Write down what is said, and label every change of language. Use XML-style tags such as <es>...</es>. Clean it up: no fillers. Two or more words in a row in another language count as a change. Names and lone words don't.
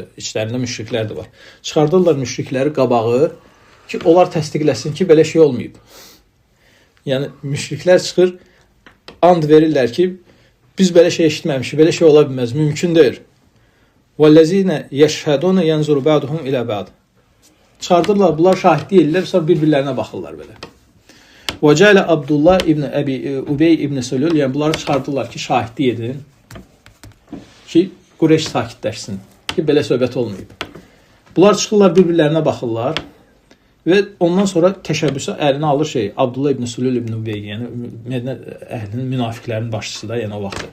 <az>İçlərində müşriklər də var. Çıxardırlar müşrikləri qabağı ki, onlar təsdiqləsin ki, belə şey olmayıb. Yəni müşriklər çıxır, and verirlər ki, biz belə şey eşitməmişik, belə şey ola bilməz, mümkün deyil.</az> <ar>والذين يشهدون ينظر بعضهم إلى بعض.</ar> <az>Çıxardırlar, bunlar şahidlik edirlər, sonra bir-birlərinə baxırlar belə. Və cələ Abdullah ibn Əbi Ubey ibn Səlül, yəni bunları çıxardırlar ki, şahidlik edin ki, Qureyş sakitləşsin ki, belə söhbət olmayıb. Bunlar çıxırlar, bir-birlərinə baxırlar və ondan sonra təşəbbüsü əlinə alır Abdullah ibn Səlül ibn Ubey, yəni Mədinə əhlinin münafiqlərinin başçısı da, yəni o vaxtı.</az>